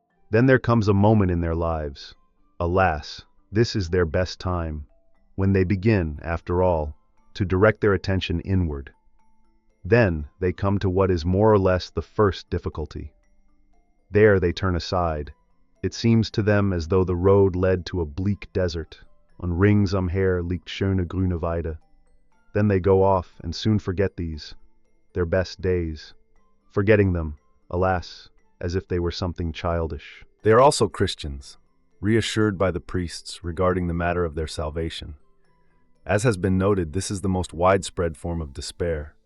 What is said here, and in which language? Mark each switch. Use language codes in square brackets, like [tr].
[en] Then there comes a moment in their lives, alas, this is their best time, when they begin, after all, to direct their attention inward. Then they come to what is more or less the first difficulty. There they turn aside. It seems to them as though the road led to a bleak desert. [de] On rings umher liegt schöne grüne Weide. [en] Then they go off and soon forget these, their best days, forgetting them, alas, as if they were something childish. They are also Christians, reassured by the priests regarding the matter of their salvation. As has been noted, this is the most widespread form of despair.